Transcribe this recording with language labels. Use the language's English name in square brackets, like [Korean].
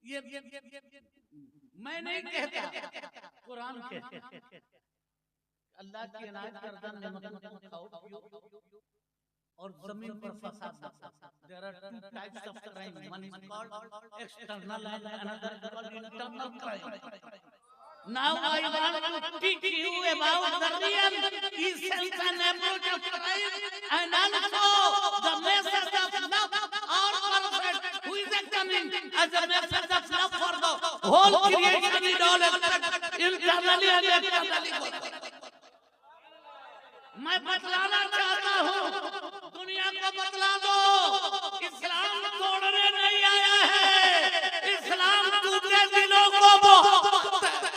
[Hindi] ये मैं नहीं कहता, कुरान कहता अल्लाह की इनायत करदा नेमतों को खाओ पियो और जमीन पर फसाद मत करो। [English] There are two types of crime. One is called external and another is called internal crime. Now I want to teach you about the real essence and approach of crime, and also the message of love. Our prophet, who is coming as a message of love for the whole creation in all aspects, internally and externally. [Hindi] मैं बतलाना चाहता हूँ, दुनिया को बतला दो, इस्लाम तोड़ने नहीं आया है, इस्लाम टूटे दिलों को मोहब्बत है।